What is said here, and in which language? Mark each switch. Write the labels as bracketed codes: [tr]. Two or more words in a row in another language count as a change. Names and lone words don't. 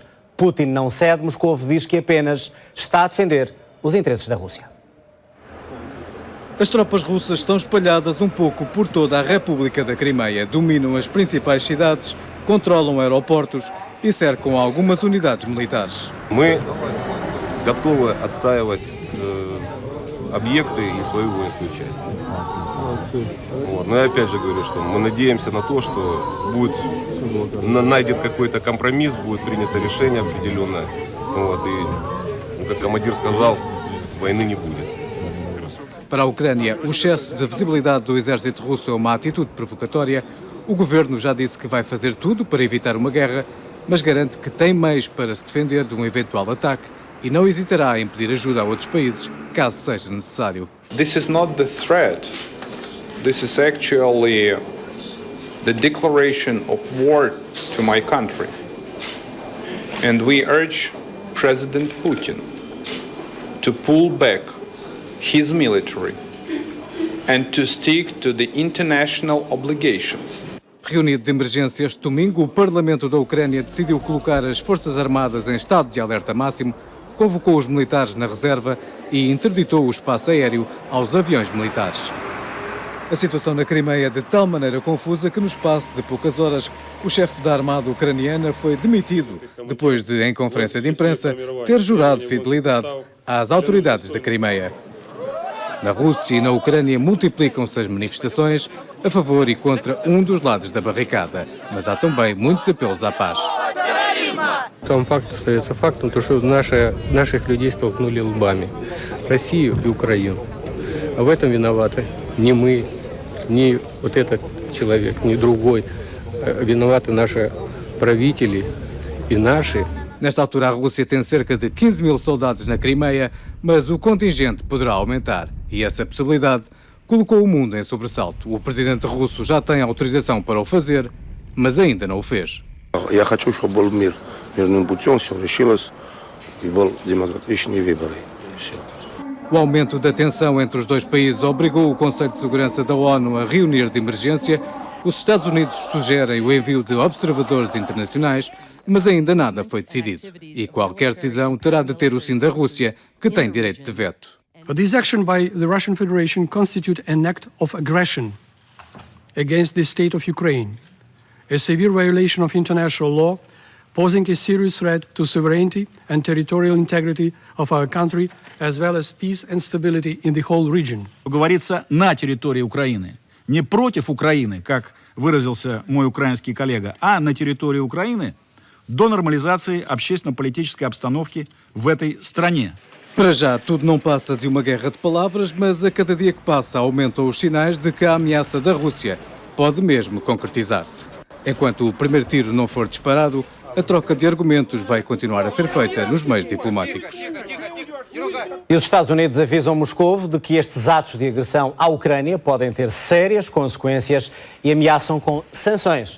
[pt] Putin não cede. Moscou diz que apenas está a defender os interesses da Rússia. As tropas russas estão espalhadas um pouco por toda a República da Crimeia. Dominam as principais cidades, controlam aeroportos e cercam algumas unidades militares. [ru] Мы готовы отстаивать объекты и свою воинскую часть. Но я опять же говорю, что мы надеемся на то, что будет найден какой-то компромисс, будет принято решение определенное. И, как командир сказал, войны не будет. [pt] Para a Ucrânia, o excesso de visibilidade do exército russo é uma atitude provocatória. O governo já disse que vai fazer tudo para evitar uma guerra, mas garante que tem meios para se defender de um eventual ataque e não hesitará em pedir ajuda a outros países, caso seja necessário. [en] This is not the threat. This is actually the declaration of war to my country. And we urge President Putin to pull back his military and to stick to the international obligations. [pt] Reunido de emergência este domingo, o Parlamento da Ucrânia decidiu colocar as Forças Armadas em estado de alerta máximo, convocou os militares na reserva e interditou o espaço aéreo aos aviões militares. A situação na Crimeia é de tal maneira confusa que no espaço de poucas horas o chefe da Armada ucraniana foi demitido, depois de, em conferência de imprensa, ter jurado fidelidade às autoridades da Crimeia. Na Rússia e na Ucrânia multiplicam-se as manifestações a favor e contra um dos lados da barricada, mas há também muitos apelos à paz. [ru] Сам факт остается фактом, то что наших людей столкнули лбами. Россию и Украину. А в этом виноваты не мы, ни вот этот человек, ни другой. Виноваты наши правители и наши. [pt] Nesta altura, a Rússia tem cerca de 15 mil soldados na Crimeia, mas o contingente poderá aumentar. E essa possibilidade colocou o mundo em sobressalto. O presidente russo já tem autorização para o fazer, mas ainda não o fez. [ru] Я хочу, чтобы был мир. Мирным путем все решилось и был демократичные выборы. [pt] O aumento da tensão entre os dois países obrigou o Conselho de Segurança da ONU a reunir de emergência. Os Estados Unidos sugerem o envio de observadores internacionais, mas ainda nada foi decidido. E qualquer decisão terá de ter o sim da Rússia, que tem direito de veto. [en] This action by the Russian Federation constitutes an act of aggression against the state of Ukraine, a severe violation of international law, posing a serious threat to sovereignty and territorial integrity of our country, as well as peace and stability in the whole region. [ru] Говорится на территории Украины, не против Украины, как выразился мой украинский коллега, а на территории Украины до нормализации общественно-политической обстановки в этой стране. [pt] Para já, tudo não passa de uma guerra de palavras, mas a cada dia que passa aumentam os sinais de que a ameaça da Rússia pode mesmo concretizar-se. Enquanto o primeiro tiro não for disparado, a troca de argumentos vai continuar a ser feita nos meios diplomáticos. E os Estados Unidos avisam Moscou de que estes atos de agressão à Ucrânia podem ter sérias consequências e ameaçam com sanções.